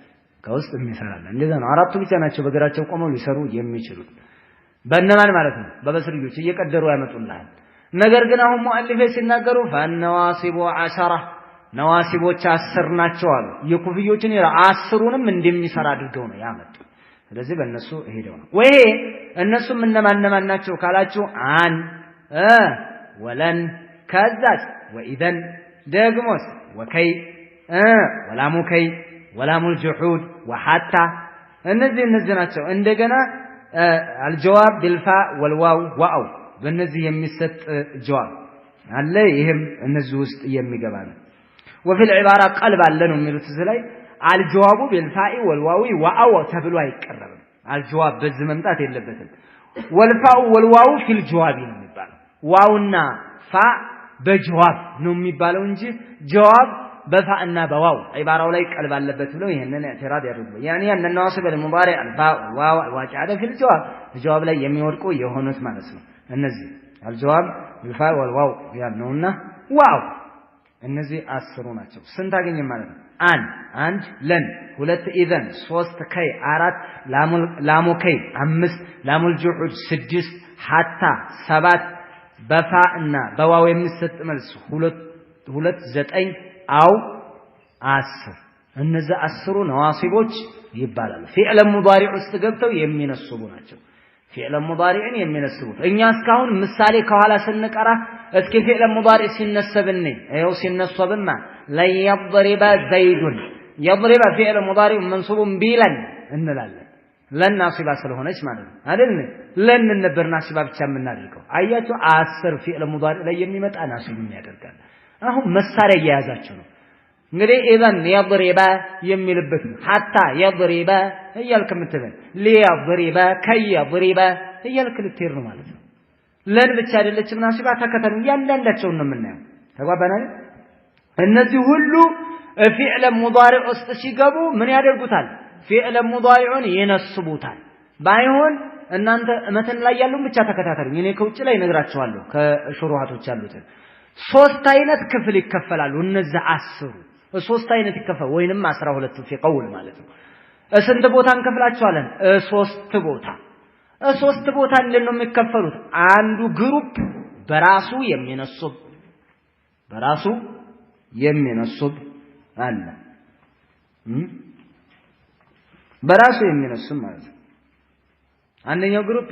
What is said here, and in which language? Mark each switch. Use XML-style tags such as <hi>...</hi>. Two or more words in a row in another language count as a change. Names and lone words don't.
<am>እንደዛ ነው አራቱ ብቻ ናቸው በግራቸው ቆመው ሊሰሩ የሚችሉት በእነማን ማለት ነው በበስርዮች እየቀደሩ ያመጡልሃል ነገር ግን አሁን ሙአሊፌ ሲናገሩ ፈነዋሲቡ 10 ነዋሲቦች 10 ናቸው አሉ የኩፍዮችን 10ንም እንደሚሰራ አድርገው ነው ያመጡ ስለዚህ በእነሱ ሄደው ነው ወይ እነሱም እነማን ናቸው ካላችሁ አን ወለን ከዛስ ወኢዘን ደግሞስ ወከይ ወላሙከይ ወላሙል ጁሁድ ወሐታ እነዚህ ናቸው እንደገና</am> <ar>الجواب بالفاء والواو واو</ar> <am>በእነዚህ የሚሰጥ ጀዋብ አለ ይሄም እነዚህ ውስጥ የሚገባ ነው</am> <ar>وفي العباره قلب</ar> <am>አለ ነው የሚሉት እዚህ ላይ</am> <ar>الجواب بالفاء والواو واو</ar> <am>ተብሎ አይቀርብም الجواب በዚህ መምጣት የለበትም والفاء</am> <ar>والواو في الجواب</ar> <am>ነው የሚባለው ዋውና ፋ በጀዋብ ነው የሚባለው እንጂ ጀዋብ በፋእና በዋው ዒባራው ላይ ቀልብ አለበት ብለው ይሄንን ኢዕትራድ ያደርጉ ያኒ</am> <ar>ان النواصب المضارع الفاء والواو الواقعه في الجواب</ar> <am>الجواب ላይ የሚወድቁ የሆኑት ማለት ነው እነዚህ</am> <ar>الجواب بالفاء والواو</ar> <am>ያልነውና ዋው እነዚህ 10 ናቸው ስንት አገኘን ማለት ነው አንድ ለን ሁለት ኢዘን ሶስት ከይ አራት ላሙከይ አምስት ላሙል ጁሁድ ስድስት ሐታ ሰባት በፋእና በዋው የሚሰጥ መልስ ሁለት 9 አው 10 እነዚህ 10 ነዋሲቦች ይባላሉ ፊዕል ሙዳሪዕ ውስጥ ገብተው የሚነስቡ ናቸው ፊዕል ሙዳሪዕን የሚነስቡት እኛ እስካሁን ምሳሌ ከኋላ ስንቀራ እስኪ ፊዕል ሙዳሪዕ ሲነሰብን አይው ሲነሰብማ ለይضرب</am> <ar>زيد يضرب</ar> <am>ፊዕል ሙዳሪዕ መንሱቡን ቢለን እንላለን ለናሲባ ስለሆነች ማለት ነው አይደል ለን ነበር ናሲባ ብቻ የምናደርገው አያችሁ 10 ፊዕል ሙዳሪዕ ላይ የሚመጣ ናሲብ የሚያደርጋል አሁን መሳሪያ እየያዛችሁ ነው እንግዲህ ኢዘን يضرب የሚልበት ሐታ يضرب እያልክ ምትበል</am> <ar>ليضرب كي يضرب</ar> <am>እያልክ ልትሄድ ነው ማለት ነው ለን ብቻ አይደለችም ናሲባ ተከተሉ ያንዳንዳቸው ነው የምናየው ተጓባናል እነዚህ ሁሉ ፊዕል ሙዳሪዕ ውስጥ ሲገቡ ምን ያደርጉታል ፊዕል ሙዳሪዑን ይነስቡታል ባይሆን እናንተ መተን ላይ ያለው ብቻ ተከታተሉኝ እኔ ከውጭ ላይ ነግራችኋለሁ ከሹሩሃቶች ያሉት ሶስት አይነት ክፍል ይከፈላሉ እነዚህ 10 ሶስት አይነት ይከፈል ወይንም 12</am> <ar>في قول</ar> <am>ማለት ነው ስንት ቦታ እንከፍላቸዋለን ሶስት ቦታ እንደነው የሚከፈሉት አንዱ ግሩፕ በራሱ የሚነስብ አለ በራሱ የሚነስብ ማለት ነው አንደኛው</am>